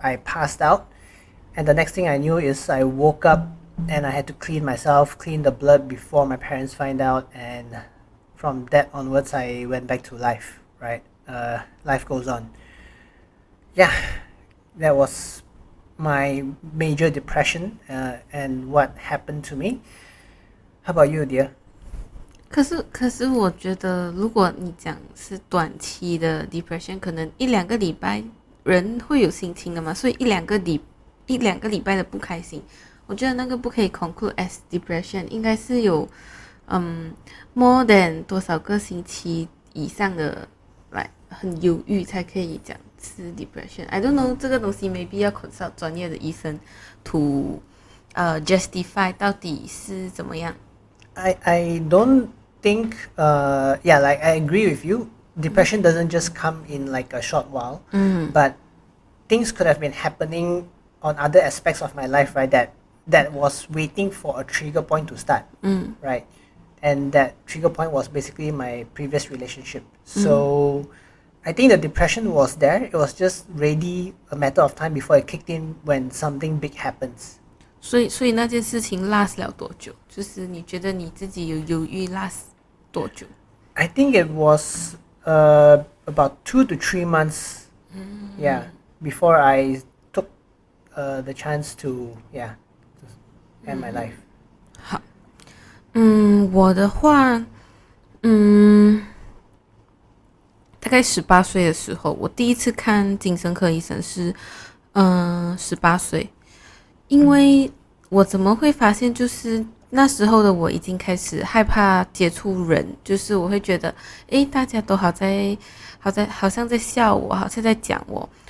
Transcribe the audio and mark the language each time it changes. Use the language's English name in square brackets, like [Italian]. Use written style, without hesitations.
[English] I passed out, and the next thing I knew is I woke up and I had to clean the blood before my parents find out, and from that onwards I went back to life, right? Life goes on. Yeah, that was my major depression and what happened to me. How about you, dear? [Chinese] 可是我觉得，如果你讲是短期的 depression， 可能一两个礼拜人会有心情的嘛，所以一两个礼拜的不开心，我觉得那个不可以 [English] conclude as depression， [Chinese] 应该是有 [English] more than [Chinese] 多少个星期以上的很忧郁才可以讲是 depression。 [English] I don't know， [Chinese] 这个东西 maybe 要 consult 专业的医生 [English] to justify [Chinese] 到底是怎么样。 [English] I don't think I agree with you. Depression doesn't just come in like a short while, but things could have been happening on other aspects of my life, right, that was waiting for a trigger point to start, right? And that trigger point was basically my previous relationship. So I think the depression was there. It was just really a matter of time before it kicked in when something big happens. [Chinese] 所以那件事情 last 了多久？就是你觉得你自己有犹豫 last 多久？ [English] I think it was about 2 to 3 months. Yeah, before I took the chance to end my life. [Chinese] 好，我的话，大概18岁的时候，我第一次看精神科医生是18岁。因为我怎么会发现，就是那时候的我已经开始害怕接触人，就是我会觉得，大家都好像在笑我，好像在讲我。